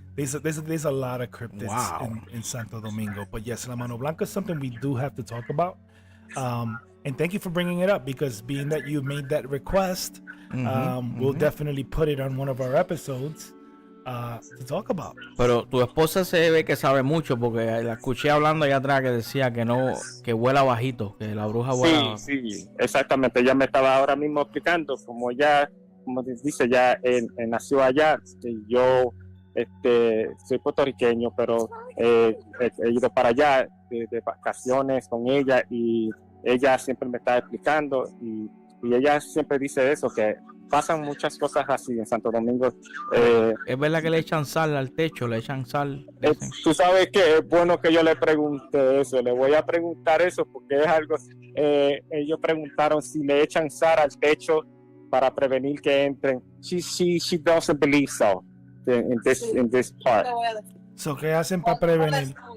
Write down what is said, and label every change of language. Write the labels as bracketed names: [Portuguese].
[English] There's a lot of cryptids in Santo Domingo, but yes, La Mano Blanca is something we do have to talk about. And thank you for bringing it up, because being that you made that request, we'll definitely put it on one of our episodes to talk about. [Spanish] Pero tu esposa se ve que sabe mucho, porque la escuché hablando allá atrás que decía que vuela bajito, que la bruja vuela. Sí, exactamente. Ella me estaba ahora mismo explicando, como dice, ya nació allá. Yo soy puertorriqueño, pero he ido para allá de vacaciones con ella, y ella siempre me está explicando, y ella siempre dice eso, que pasan muchas cosas así en Santo Domingo. Es verdad que le echan sal al techo, le echan sal. Tú sabes que es bueno que yo le pregunte eso, le voy a preguntar eso, porque es algo, ellos preguntaron si le echan sal al techo para prevenir que entren. [English] She doesn't believe so in this part. [Spanish] So, ¿qué hacen para prevenir?